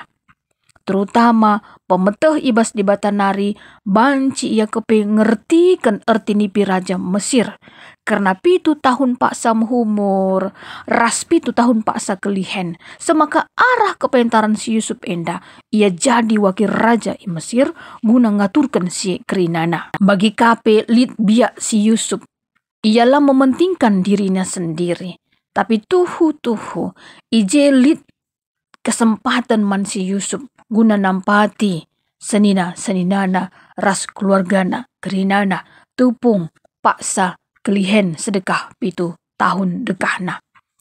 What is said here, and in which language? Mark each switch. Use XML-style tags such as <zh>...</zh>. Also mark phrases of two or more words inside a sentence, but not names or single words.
<btx>Terutama pemeteh ibas di batanari banci ia kepe ngertikan erti nipi raja Mesir. Karena 7 tahun paksa humur, ras 7 tahun paksa kelihen. Semaka arah kepentaran si Yusuf enda, ia jadi wakil raja i Mesir guna ngaturkan si kerinana. Bagi kape lid biak si Yusuf, ialah</btx> <id>mementingkan dirinya sendiri.</id> <btx>Tapi tuhu ije lid kesempatan man si Yusuf guna nampati seninana ras keluargana kerinana tupung paksa kelihen sedekah 7 tahun dekahna.</btx>